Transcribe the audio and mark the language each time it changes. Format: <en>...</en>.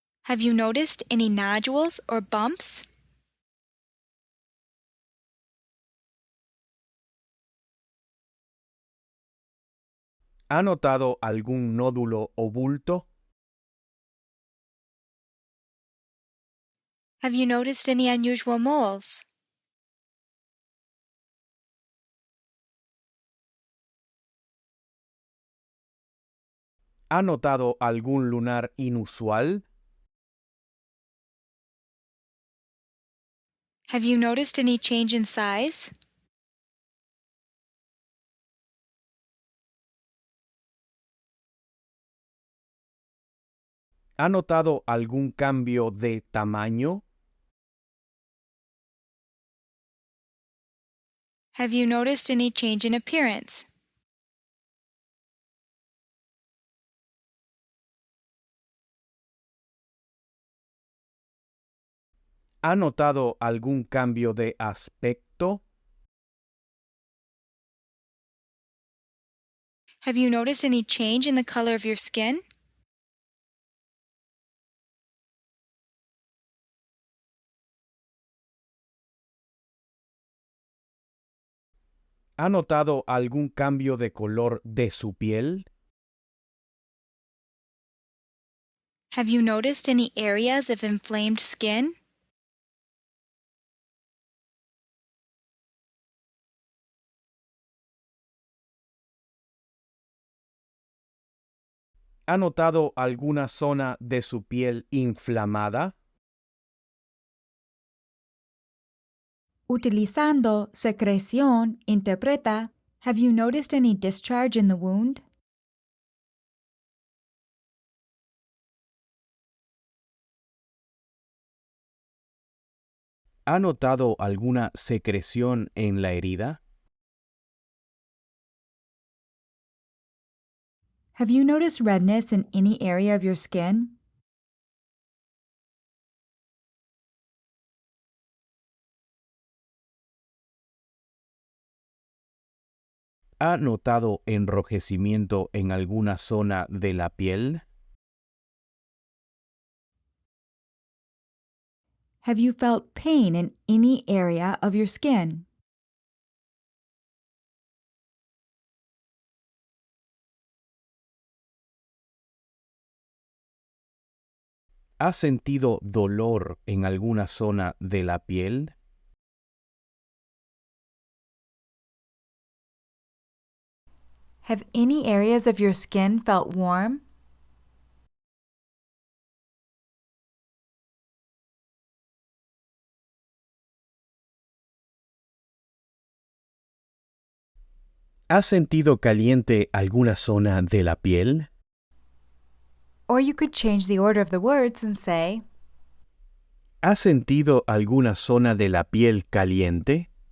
<en>Have you noticed any nodules or bumps?</en> <es>¿Ha notado algún nódulo o bulto?</es> <en>Have you noticed any unusual moles?</en> <es>¿Ha notado algún lunar inusual?</es> <en>Have you noticed any change in size?</en> <es>¿Ha notado algún cambio de tamaño?</es> <en>Have you noticed any change in appearance?</en> <es>¿Ha notado algún cambio de aspecto?</es> <en>Have you noticed any change in the color of your skin?</en> <es>¿Ha notado algún cambio de color de su piel?</es> <en>Have you noticed any areas of inflamed skin?</en> <es>¿Ha notado alguna zona de su piel inflamada? Utilizando secreción, interpreta.</es> <en>Have you noticed any discharge in the wound?</en> <es>¿Ha notado alguna secreción en la herida?</es> <en>Have you noticed redness in any area of your skin?</en> <es>¿Ha notado enrojecimiento en alguna zona de la piel?</es> <en>Have you felt pain in any area of your skin?</en> <es>¿Ha sentido dolor en alguna zona de la piel?</es> <en>Have any areas of your skin felt warm?</en> <es>¿Ha sentido caliente alguna zona de la piel?</es> <en>Or you could change the order of the words and say,</en> <es>¿Ha sentido alguna zona de la piel caliente?</es>